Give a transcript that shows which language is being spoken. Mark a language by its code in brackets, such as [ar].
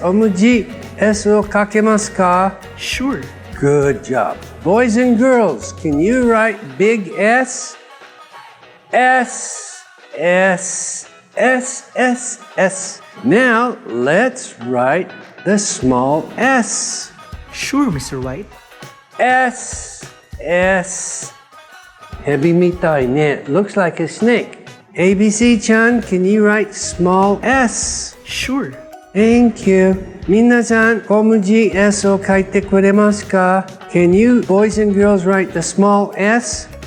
[ja] おむじ S を書けますか? [en] Sure. Good job. Boys and girls, can you write big S? S, S, S, S, S. Now, let's write the small s. Sure, Mr. White. [ja] S, S. 蛇みたいね. [en] Looks like a snake. ABC-chan, can you write small s? Sure. Thank you. [ja] 皆さん、小文字 S を書いてくれますか? [en] Can you, boys and girls, write the small s?